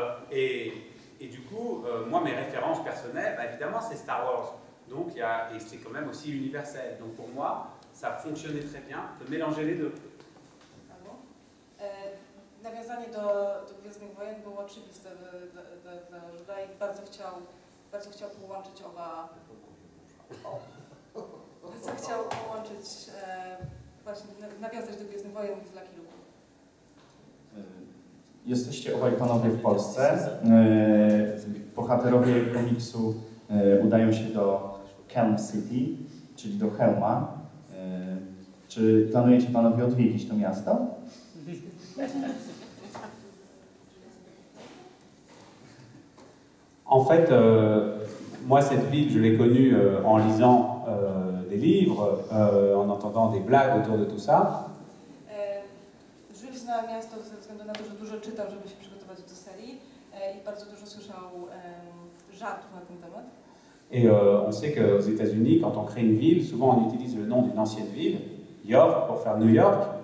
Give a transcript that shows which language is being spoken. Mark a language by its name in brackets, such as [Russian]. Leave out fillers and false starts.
[French] Et du coup, moi, mes références personnelles, bah, évidemment, c'est Star Wars. Donc, et c'est quand même aussi universel. Donc, pour moi, ça fonctionnait très bien de mélanger les deux. Ah bon? [Polish] nawiązanie do Gwiezdnych Wojen było oczywiste dla Żula i bardzo chciał połączyć bardzo chciał połączyć, właśnie nawiązać do Gwiezdnych Wojen w Lucky Luke. Jesteście obaj panowie w Polsce. Bohaterowie komiksu udają się do Helm City, czyli do Helma. Czy planujecie panowie odwiedzić to miasto? [French] En fait, moi, cette ville, je l'ai connue en lisant des livres, en entendant des blagues autour de tout ça. [Polish] Jules zna miasto ze względu na to, że dużo czytał, żeby się przygotować do serii i bardzo dużo słyszał żartów na ten temat. [French] Et on sait qu'aux États-Unis, quand on crée une ville, souvent on utilise le nom d'une ancienne ville, York, pour faire New York.